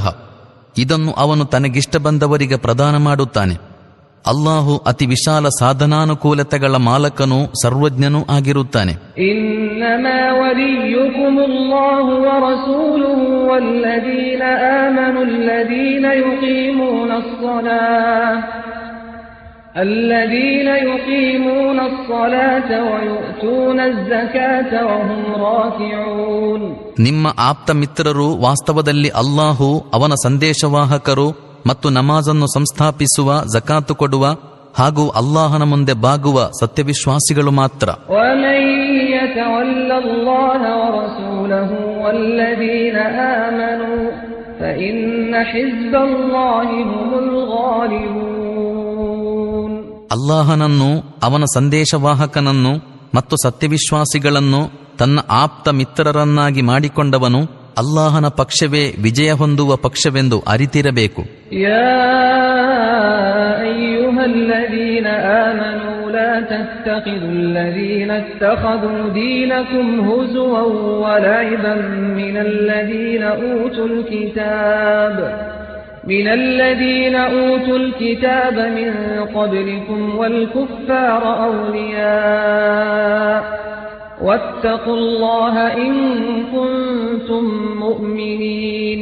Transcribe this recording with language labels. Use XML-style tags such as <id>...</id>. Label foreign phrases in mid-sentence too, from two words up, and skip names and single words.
<kn>ಇದನ್ನು ಅವನು ತನಗಿಷ್ಟ ಬಂದವರಿಗೆ ಪ್ರದಾನ ಮಾಡುತ್ತಾನೆ. ಅಲ್ಲಾಹು ಅತಿ ವಿಶಾಲ ಸಾಧನಾನುಕೂಲತೆಗಳ ಮಾಲಕನೂ ಸರ್ವಜ್ಞನೂ ಆಗಿರುತ್ತಾನೆ.</kn> <ar>إنما وليكم الله ورسوله والذين آمنوا الذين يقيمون الصلاة ويؤتون الزكاة وهم راكعون.</ar> <kn>ನಿಮ್ಮ ಆಪ್ತ ಮಿತ್ರರು ವಾಸ್ತವದಲ್ಲಿ ಅಲ್ಲಾಹು, ಅವನ ಸಂದೇಶವಾಹಕರು ಮತ್ತು ನಮಾಜನ್ನು ಸಂಸ್ಥಾಪಿಸುವ, ಜಕಾತು ಕೊಡುವ ಹಾಗೂ ಅಲ್ಲಾಹನ ಮುಂದೆ ಬಾಗುವ ಸತ್ಯವಿಶ್ವಾಸಿಗಳು ಮಾತ್ರ.</kn> <ar>ومن يتول الله ورسوله والذين آمنوا فإن حزب الله هم الغالبون.</ar> <kn>ಅಲ್ಲಾಹನನ್ನು, ಅವನ ಸಂದೇಶವಾಹಕನನ್ನು ಮತ್ತು ಸತ್ಯವಿಶ್ವಾಸಿಗಳನ್ನು ತನ್ನ ಆಪ್ತ ಮಿತ್ರರನ್ನಾಗಿ ಮಾಡಿಕೊಂಡವನು ಅಲ್ಲಾಹನ ಪಕ್ಷವೇ ವಿಜಯ ಹೊಂದುವ ಪಕ್ಷವೆಂದು ಅರಿತಿರಬೇಕು.</kn> <ar>يا أيها الذين آمنوا لا تتخذوا الذين اتخذوا دينكم هزوا ولعبا من الذين أوتوا الكتاب من قبلكم والكفار أولياء واتقوا الله إن كنتم مؤمنين.</ar>